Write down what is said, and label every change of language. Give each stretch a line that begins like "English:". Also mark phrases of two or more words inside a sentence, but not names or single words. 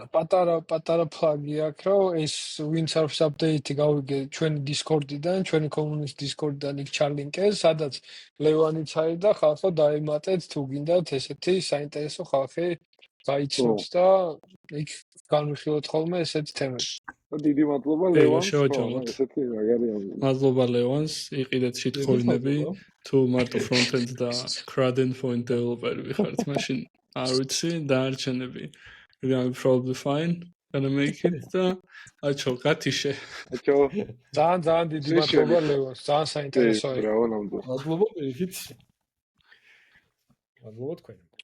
Georgian: პატარა ფლაგი აქვს, რომ ეს WinSurf update-ი გავიგე ჩვენი Discord-დან, ჩვენი
English: community Discord-
Georgian: დან იქ ჩალინკეს, სადაც ლევანიც არის და ხალხო დაემატეთ თუ გინდათ ესეთი საინტერესო ხალხი გაიცნოთ და იქ განვიხილოთ ხოლმე ესეთი თემები. დიდი მადლობა ლევანს. ესეთი მაგარია. მადლობა ლევანს, იყიდეთ შეთხოვინები, თუ მარტო front-end და
English: CRUD endpoint developer-
Georgian: ი ვიხართ, მაშინ არ ვიცი დაარჩენები.
English: We're gonna be probably fine. Gonna make it
Georgian: და აჩო გათიშე. აჩო. ძალიან დიდი მადლობა ლევანს. ძალიან საინტერესოა. ბრავო ნამდვილად. მადლობა პირიქით. მადლობა თქვენ.